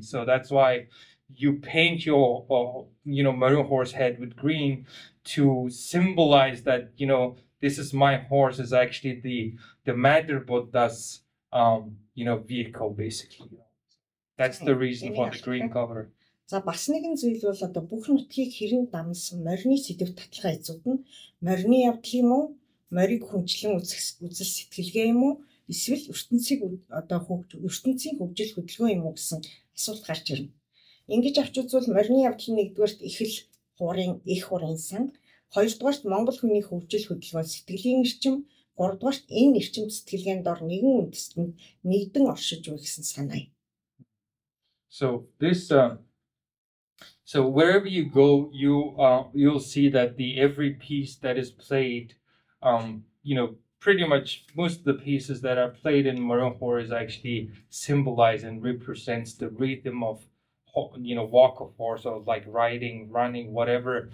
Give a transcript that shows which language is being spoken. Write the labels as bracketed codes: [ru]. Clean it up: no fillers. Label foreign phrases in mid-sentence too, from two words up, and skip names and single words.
[en] So that's why you paint your Morin horse head with green to symbolize that this is my horse, is actually the Matter Buddha's vehicle, basically. That's the reason for the green color. [mn] За бас нэгэн зүйл бол одоо бүх нутгийг хэрэн дамсан морины сэдв татлага эзүүд нь морины явдал юм уу, морийг хүнчлэн үзэл сэтгэлгээ юм уу, эсвэл ертөнцийг одоо ертөнцийн хөгжил хөдөлгөөн юм уу гэсэн асуулт гарч ирнэ. Ингэж авч үзвэл морины явдал нь нэгдүгээрт их хуурын сан, хоёрдугаарт Монгол хүний хөгжил хөдөлгөөн сэтгэлийн эрчим, гуравдугаарт энэ эрчим сэтгэлгээнд дор нэгэн үндэстэнд нэгдэн оршиж буй гэсэн санаа. [en] So this so wherever you go, you'll see that every piece that is played, pretty much most of the pieces that are played in Morin horse actually symbolize and represents the rhythm of walk of horse, or like riding, running, whatever.